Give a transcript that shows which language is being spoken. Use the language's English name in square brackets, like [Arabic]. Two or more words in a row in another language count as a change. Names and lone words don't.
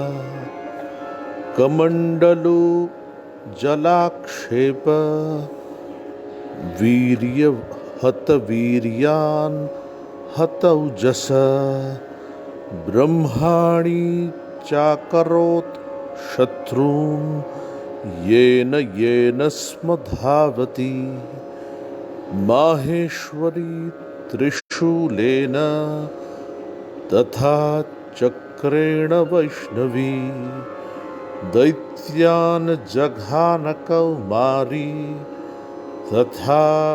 [Sanskrit] কমণ্ডলো জলাক্ষেপ বীর্য হত বীর্যান হতৌজস ব্রহ্মাণি চাকরোত শত্রূন येन येन स्मधावति माहेश्वरी त्रिशूलेन तथा चक्रेण वैष्णवी दैत्यान् जघान कौमारी तथा